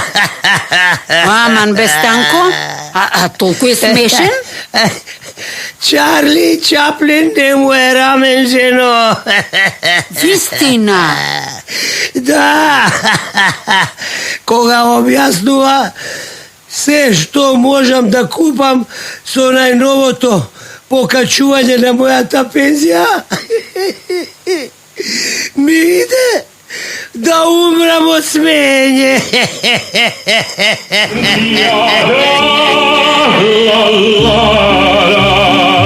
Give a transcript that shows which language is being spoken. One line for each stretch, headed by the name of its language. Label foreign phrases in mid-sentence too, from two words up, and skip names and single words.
Serbian: Aman, be, Stanko, a toliko je smešen?
Macedonian: Charlie Chaplin ne mu je ramen ženo. Istina. Da. Koga objasnува се што можам да купам со најновото покачување на мојата пензија, ми иде да умрам од смење. La la la la